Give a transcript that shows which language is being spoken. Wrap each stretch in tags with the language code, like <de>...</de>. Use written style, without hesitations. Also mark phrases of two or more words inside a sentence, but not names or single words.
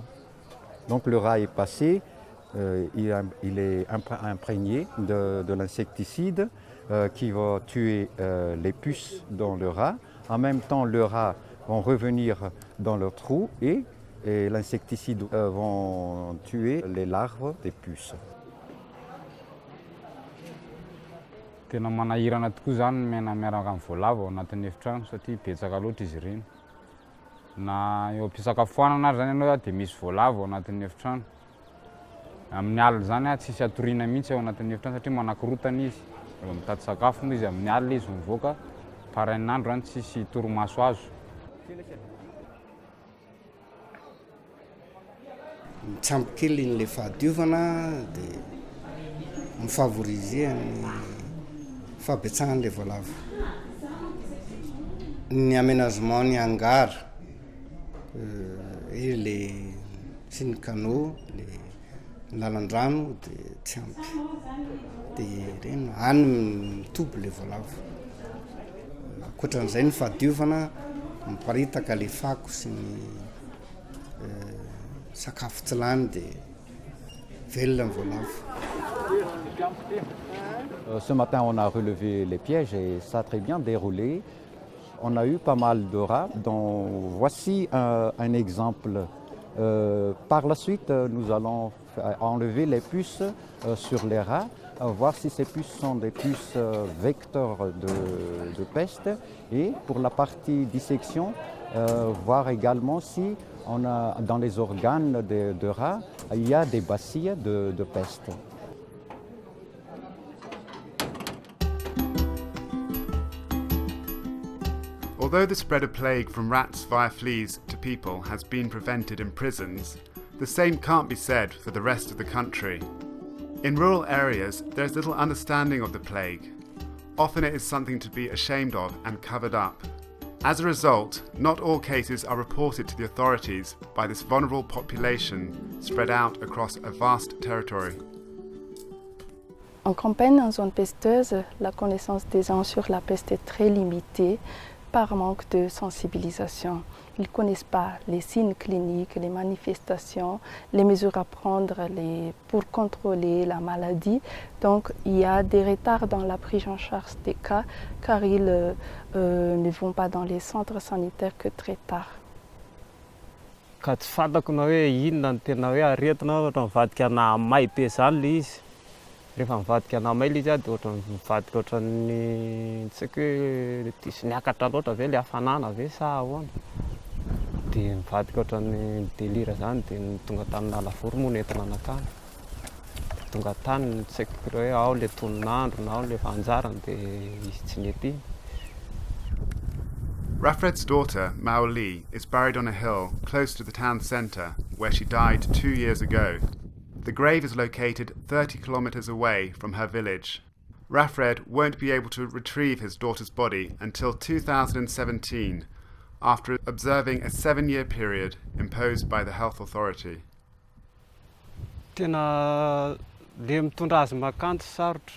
<fr>Donc le rat est passé, il est imprégné de l'insecticide qui va tuer les puces dans le rat. En même temps, le rat va revenir dans leur trou et l'insecticide va tuer les larves des puces.</fr> <mg>Tena manahirana tokoa zany mena miaraka amin'ny voalavo ao anatin'ny efitrano satria betsaka loatra izy ireny. Na eo am-pisakafoanana ary zany ianao dia misy voalavo ao anatin'ny efitrano. Amin'ny alina zany tsisy atoriana mihitsy ao anatin'ny efitrano satria manakorotana izy. Eo mitady sakafo moa izy amin'ny alina izy mivoaka parain'andro zany tsisy torimaso azo. Mitsampy kely n'le fahadiovana dia mifavoriser ny fabetsahan'le voalavo. Ny aménagement ny hangar</mg> <fr>et les</fr> <mg>sy ny canaux, ny lalan-drano dia tsy ampy. Dia reny any mitoby le voalavo. Ankoatran'izay ny fahadiovana miparitaka le fako sy ny sakafo tsy lany dia velona ny voalavo.</mg> <fr>Ce matin, on a relevé les pièges et ça a très bien déroulé. On a eu pas mal de rats, dont voici un exemple. Par la suite, nous allons enlever les puces sur les rats, voir si ces puces sont des puces vecteurs de peste. Et pour la partie dissection, voir également si on a, dans les organes de rats, il y a des bacilles de peste.</fr> <en>Although the spread of plague from rats via fleas to people has been prevented in prisons, the same can't be said for the rest of the country. In rural areas, there is little understanding of the plague. Often it is something to be ashamed of and covered up. As a result, not all cases are reported to the authorities by this vulnerable population spread out across a vast territory.</en> <fr>En campagne, en zone pesteuse, la connaissance des gens sur la peste est très limitée par manque de sensibilisation. Ils ne connaissent pas les signes cliniques, les manifestations, les mesures à prendre pour contrôler la maladie. Donc il y a des retards dans la prise en charge des cas car ils ne vont pas dans les centres sanitaires que très tard.</fr> <mg>Ka tsy fantako na hoe inona no tena hoe aretina ohatra mivadika ana may be zany le izy. Rehefa mivadika ana may le izy dia ohatra mivadika ohatran'ny tsy haiko hoe diso niakatra loatra ve le hafanana ve sa ahoana. Dia mivadika ohatran'ny délire zany dia tonga tany Nalavoro moa nentina anakany. Tonga tany tsy haiko hoe ao le toninandro na ao le fanjarany dia izy tsy nety.</mg> <en>Rafred's daughter, Mao Li, is buried on a hill close to the town centre, where she died 2 years ago. The grave is located 30 kilometres away from her village. Rafred won't be able to retrieve his daughter's body until 2017, after observing a 7-year period imposed by the health authority.</en> <mg>Tena le mitondra azy makanto sarotra.</mg>